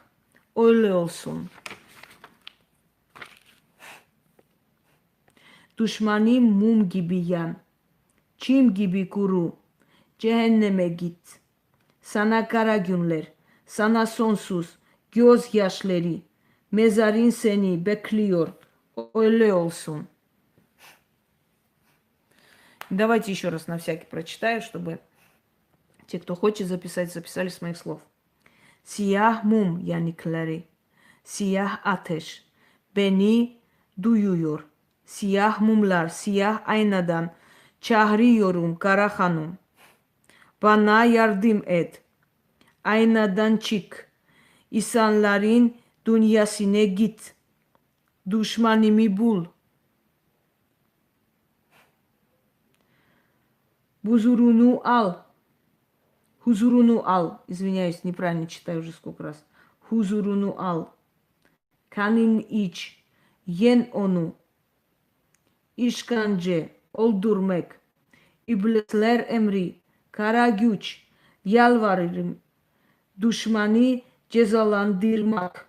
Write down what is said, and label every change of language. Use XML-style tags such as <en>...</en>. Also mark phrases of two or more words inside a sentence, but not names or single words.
<tr>Öyle olsun. Düşmanı mum gibi yan. Çim gibi kuru. Cehenneme git. Sana kara günler. Sana sonsuz gözyaşları. Mezarın seni bekliyor. Öyle olsun.</tr> <ru>Давайте еще раз на всякий прочитаю, чтобы те, кто хочет записать, записали с моих слов.</ru> <tr>Siyah mum yanıkları, siyah ateş beni duyuyor. Siyah mumlar, siyah aynadan çağırıyorum kara hanım. Bana yardım et. Aynadan çık. İnsanların dünyasına git. Düşmanımı bul. Huzurunu al.</tr> <ru>Извиняюсь, неправильно читаю уже сколько раз.</ru> <tr>Huzurunu al. Kanın iç. Yen onu. İşkence oldurmak. İblisler emri. Kara güç. Yalvarırım. Düşmanı cezalandırmak.</tr>